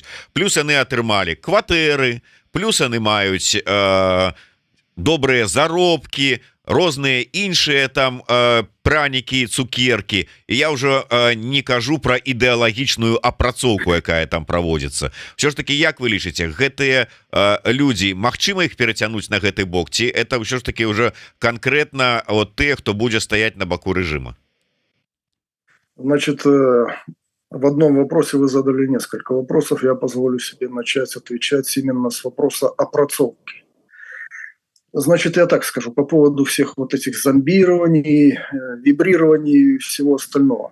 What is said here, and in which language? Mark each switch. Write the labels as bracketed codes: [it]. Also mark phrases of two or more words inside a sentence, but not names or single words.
[be] Плюс яны атрымалі кватэры, плюс яны маюць добрыя заробкі, розныя іншыя там пранікі, цукеркі. І я ўжо не кажу пра ідэалагічную апрацоўку, якая там праводзіцца. Все ж таки, як вы лічыце, гэтыя людзі, магчыма іх перацянуць на гэты бок, ці это ўсё ж таки [ru] уже конкретно [be] вот тыя, хто будзе стаять на баку рэжыма? [ru] Значит, в одном вопросе вы задали несколько вопросов. Я позволю себе начать отвечать именно с вопроса апрацоўки. Значит, я так скажу, по поводу всех вот этих зомбирований, вибрирований и всего остального.